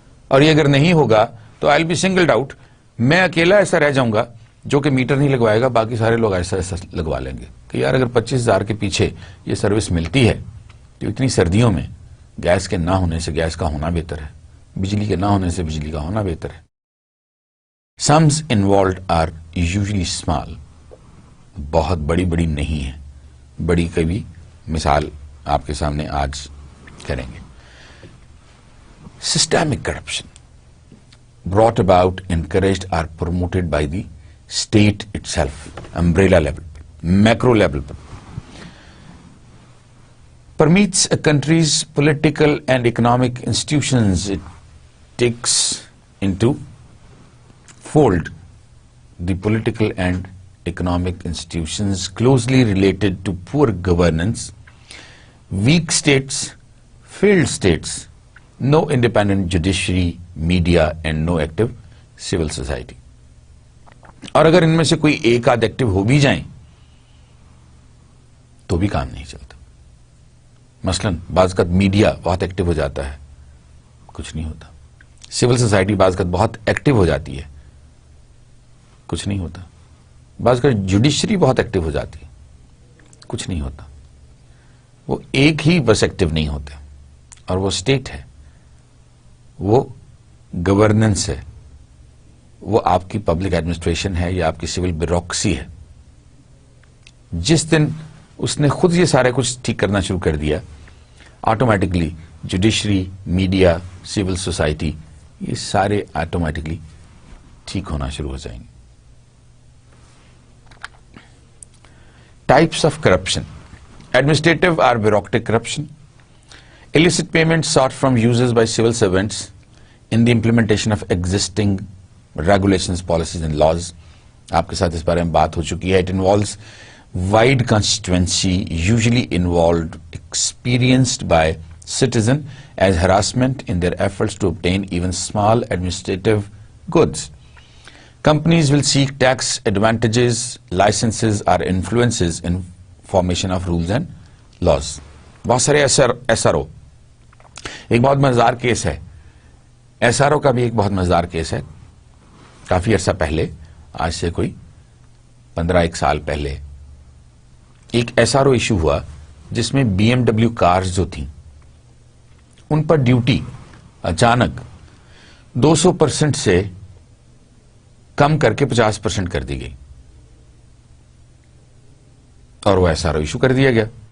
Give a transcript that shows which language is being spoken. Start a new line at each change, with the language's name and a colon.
Urdu: اور یہ اگر نہیں ہوگا تو
English: I will be singled out,
Urdu: میں اکیلا ایسا رہ جاؤں گا جو کہ میٹر نہیں لگوائے گا, باقی سارے لوگ ایسا لگوا لیں گے کہ یار اگر 25,000 کے پیچھے یہ سروس ملتی ہے تو اتنی سردیوں میں گیس کے نہ ہونے سے گیس کا ہونا بہتر ہے, بجلی کے نہ ہونے سے بجلی کا ہونا بہتر ہے.
English: sums involved are usually small,
Urdu: بہت بڑی نہیں ہے, بڑی کبھی مثال آپ کے سامنے آج کریں گے.
English: Systemic corruption brought about, encouraged or promoted by the state itself, umbrella level, macro level, permeates a country's political and economic institutions. It takes into fold the political and economic institutions closely related to poor governance, weak states, failed states, no independent judiciary, media and no active civil society.
Urdu: اور اگر ان میں سے کوئی ایک آدھ active ہو بھی جائیں تو بھی کام نہیں چلتا. مثلا بعض اوقات میڈیا بہت ایکٹیو ہو جاتا ہے, کچھ نہیں ہوتا. سول سوسائٹی بعض اوقات بہت ایکٹیو ہو جاتی ہے, کچھ نہیں ہوتا. بعض اوقات جوڈیشری بہت ایکٹیو ہو جاتی ہے, کچھ نہیں ہوتا. وہ ایک ہی بس ایکٹیو نہیں ہوتے, اور وہ اسٹیٹ ہے, وہ گورننس ہے, وہ آپ کی پبلک ایڈمنسٹریشن ہے یا آپ کی سول بیوروکریسی ہے. جس دن اس نے خود یہ سارے کچھ ٹھیک کرنا شروع کر دیا, automatically judiciary, media, civil society, یہ سارے آٹومیٹکلی ٹھیک ہونا شروع ہو جائیں گے.
English: Types of corruption: administrative اور bureaucratic corruption, illicit payments sought from users by civil servants in the implementation of existing regulations, policies and laws.
Urdu: آپ کے ساتھ اس بارے میں بات ہو چکی ہے.
English: It involves wide constituency, usually involved, experienced by citizen as harassment in their efforts to obtain even small administrative goods. Companies will seek tax advantages, licenses or influences in formation of rules and laws.
Urdu: بہت سارے SRO, ایک بہت مزیدار case ہے. SRO کا بھی ایک بہت مزیدار کیس ہے. کافی عرصہ پہلے, آج سے کوئی 15 سال پہلے, ایک SRO ایشو ہوا جس میں BMW کارز جو تھیں ان پر ڈیوٹی اچانک 200% سے کم کر کے 50% کر دی گئی, اور وہ SRO ایشو کر دیا گیا.